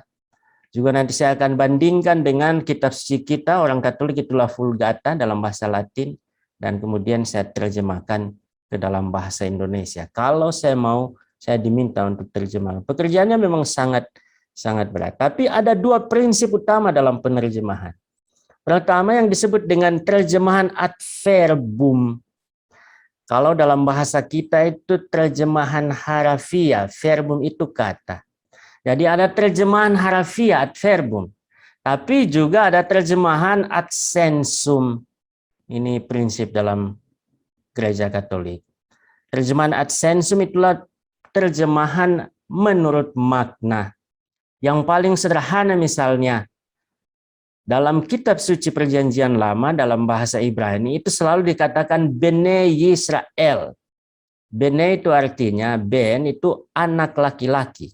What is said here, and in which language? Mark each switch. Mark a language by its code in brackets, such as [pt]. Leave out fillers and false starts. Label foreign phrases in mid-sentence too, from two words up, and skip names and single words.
[id] Juga nanti saya akan bandingkan dengan kitab suci kita, orang Katolik itulah Vulgata dalam bahasa Latin. Dan kemudian saya terjemahkan ke dalam bahasa Indonesia. Kalau saya mau, saya diminta untuk terjemah. Pekerjaannya memang sangat berat. Tapi ada dua prinsip utama dalam penerjemahan. Pertama yang disebut dengan terjemahan [la] ad verbum. [id] Kalau dalam bahasa kita itu terjemahan harafiah, verbum itu kata. Jadi ada terjemahan harafiah [la] ad verbum. [id] Tapi juga ada terjemahan [la] ad sensum. [id] Ini prinsip dalam Gereja Katolik. Terjemahan [la] ad sensum [id] itulah terjemahan menurut makna. Yang paling sederhana misalnya, dalam kitab suci perjanjian lama dalam bahasa Ibrani itu selalu dikatakan [he] Bene Yisrael. [id] Bene itu artinya, Ben itu anak laki-laki.